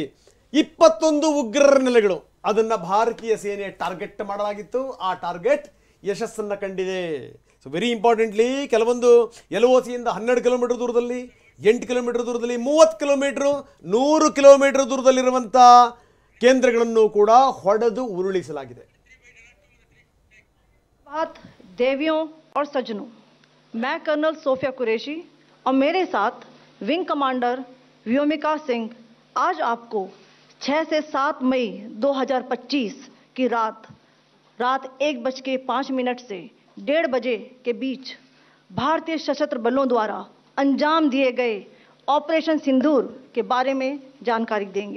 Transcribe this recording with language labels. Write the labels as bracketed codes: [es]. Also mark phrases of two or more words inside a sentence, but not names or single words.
[kn] 21 ಉಗ್ರರ ನೆಲೆಗಳು ಅದನ್ನು ಭಾರತೀಯ ಸೇನೆ ಟಾರ್ಗೆಟ್ ಮಾಡಲಾಗಿತ್ತು. ಆ ಟಾರ್ಗೆಟ್ ಯಶಸ್ಸನ್ನು ಕಂಡಿದೆ. [en] so very importantly, [kn] ಕೆಲವೊಂದು LOCಯಿಂದ 12 ಕಿಲೋಮೀಟರ್ ದೂರದಲ್ಲಿ, 8 ಕಿಲೋಮೀಟರ್ ದೂರದಲ್ಲಿ, 30 ಕಿಲೋಮೀಟರ್, 100 ಕಿಲೋಮೀಟರ್ ದೂರದಲ್ಲಿರುವಂಥ ಕೇಂದ್ರಗಳನ್ನು ಕೂಡ ಹೊಡೆದು ಉರುಳಿಸಲಾಗಿದೆ. [hi] बात देवियों और सज्जनों, मैं कर्नल सोफिया कुरैशी और मेरे साथ विंग कमांडर व्योमिका सिंह आज आपको 6 से 7 मई 2025 की रात 1:05 से 1:30 बजे के बीच भारतीय सशस्त्र बलों द्वारा अंजाम दिए गए ऑपरेशन सिंदूर के बारे में जानकारी देंगे।